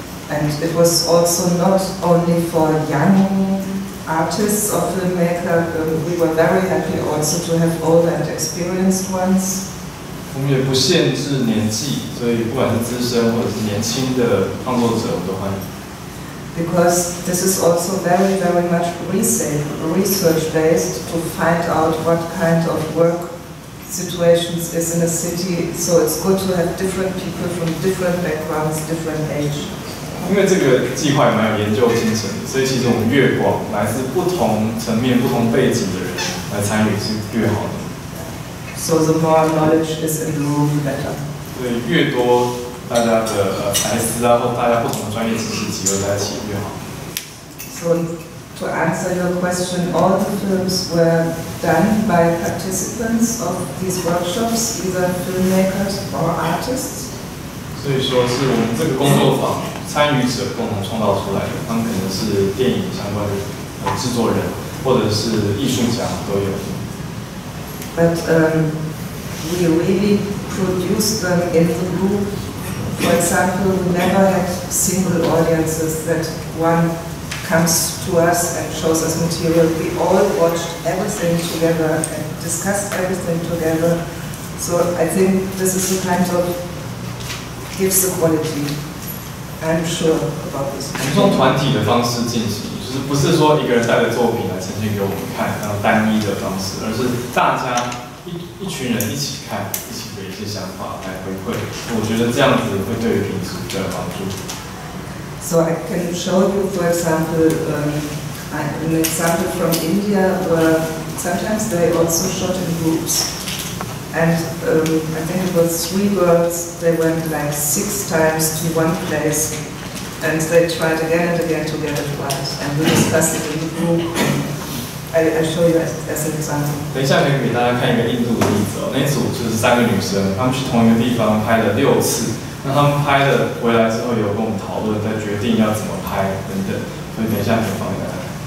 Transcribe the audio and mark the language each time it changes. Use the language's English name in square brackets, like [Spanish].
[English] And it was also not only for young artists or filmmakers. We were very happy also to have older and experienced ones. [Chinese] 我们也不限制年纪，所以不管是资深或者是年轻的创作者，我们都欢迎。 [English] Because this is also very, very much research-based to find out what kind of work situations is in a city. So it's good to have different people from different backgrounds, different age. [Chinese] 因为这个计划也蛮有研究精神的，所以其实我们越广，来自不同层面、不同背景的人来参与是越好的。 [English] So the more knowledge is in the room, better. [Chinese] 所以越多大家的才思啊，或大家不同的专业知识集合在一起越好。 [English] So to answer your question, all the films were done by participants of these workshops, either filmmakers or artists. [Chinese] 所以说是我们这个工作坊参与者共同创造出来的，他们可能是电影相关的制作人，或者是艺术家都有。 [English] But we really produced them in the group. For example, we never had single audiences that one comes to us and shows us material. We all watched everything together and discussed everything together. So I think this is the kind of gives the quality. I'm sure about this. [Chinese] 我们用团体的方式进行，就是不是说一个人带着作品来呈现给我们看，然后单一的方式，而是大家一群人一起看，一起给一些想法来回馈。我觉得这样子会对于品质比较有帮助。 [English] So I can show you, for example, an example from India where sometimes they also shot in groups. And I think it was 3 girls, they went like 6 times to one place and they tried again and again to get it right. And we discussed it in the group. I show you as an example. [Chinese] 等一下可以给大家看一个印度的例子哦。那组就是3个女生，她们去同一个地方拍了6次。那她们拍了回来之后，有跟我们讨论，再决定要怎么拍等等。所以等一下可以放给大家看。